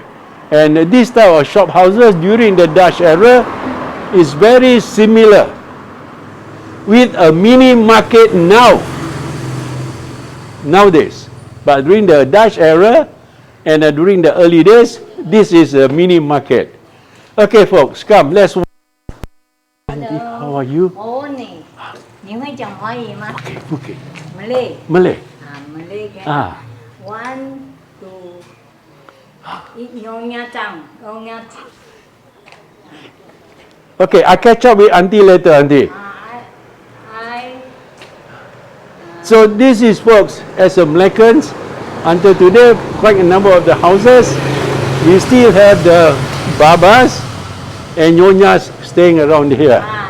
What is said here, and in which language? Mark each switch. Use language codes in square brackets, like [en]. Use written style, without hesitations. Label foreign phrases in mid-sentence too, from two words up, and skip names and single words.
[en] And this type of shop houses during the Dutch era is very similar with a mini market nowadays. But during the Dutch era and during the early days, this is a mini market. Okay, folks, come, let's walk. Hello. How are you? Morning. [zh] 你会讲华语吗？ [en] Okay, okay. Malay. Malay. [ms] Malay kan. Ah. [en] 1, 2. Nyonya Chang. Nyonya. Okay, I catch up with Auntie later, Auntie. So this is, folks, as a Malaccans, until today, quite a number of the houses, we still have the Babas and Nyonyas staying around here.